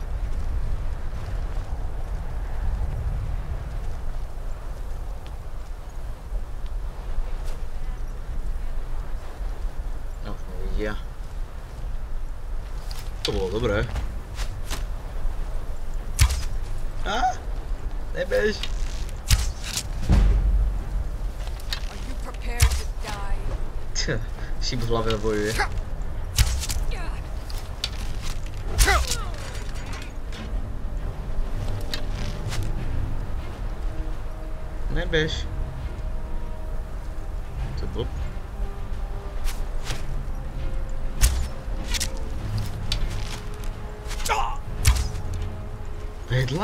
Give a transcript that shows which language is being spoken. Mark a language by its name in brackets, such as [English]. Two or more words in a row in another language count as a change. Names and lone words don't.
[Slovak] No, už ma vidia. To bolo dobré. Nebež! [English] Are you prepared to die? [Slovak] Šíp v hlave bojuje. Nebež. To je blb. Vedla?